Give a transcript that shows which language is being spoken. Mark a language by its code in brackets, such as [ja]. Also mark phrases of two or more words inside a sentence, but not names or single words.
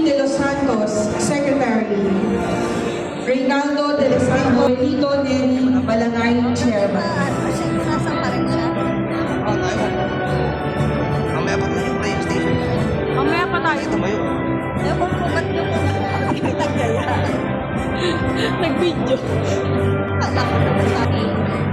[tl] De Los Santos, Secretary, Reynaldo De Los Santos, Benito Neri Balangay, Chairman. Mamaya pa tayo yung PlayStation. Mamaya pa tayo. Ito ba yun? Ewan ko ba't yung nagkaya? Nag-video. Alam ko na sa akin.